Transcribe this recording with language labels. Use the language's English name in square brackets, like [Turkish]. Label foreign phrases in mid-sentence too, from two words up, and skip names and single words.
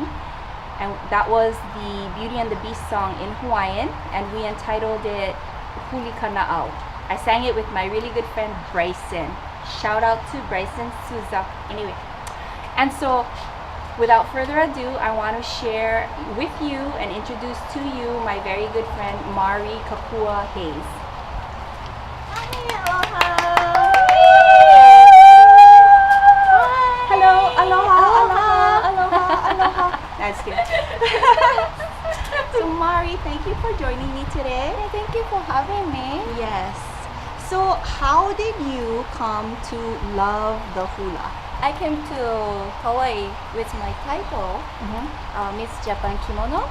[English] And that was the Beauty and the Beast song in Hawaiian, and we entitled it Huli Kana'au. I sang it with my really good friend Bryson. Shout out to Bryson Souza. Anyway, and so without further ado, I want to share with you and introduce to you my very good friend Mari Kapua Hayes. Hi, aloha. Hello, aloha, aloha, aloha, aloha. That's good. So Mari, thank you for joining me today. Thank you for having me. Yes. So how did you come to love the hula? I came to Hawaii with my title, Miss Japan Kimono.